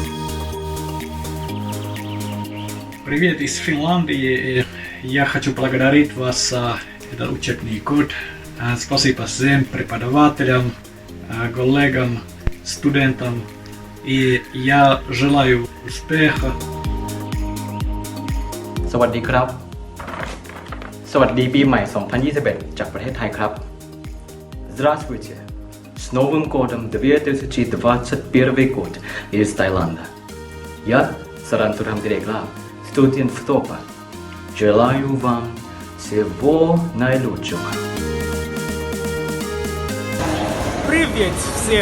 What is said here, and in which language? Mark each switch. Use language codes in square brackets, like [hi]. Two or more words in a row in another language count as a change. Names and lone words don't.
[ru] Привет из Финляндии. Я хочу благодарить вас за этот учебный год. Спасибо всем преподавателям, коллегам, студентам. И я желаю успеха. [th] สวัสดีครับ สวัสดีปีใหม่ 2021 จากประเทศไทยครับ Здравствуйте. [ru] С Новым годом 2021 год из Таиланда. Я Сарантурам Дирекла, студент ВТОПа. Желаю вам всего наилучшего. Привет всем!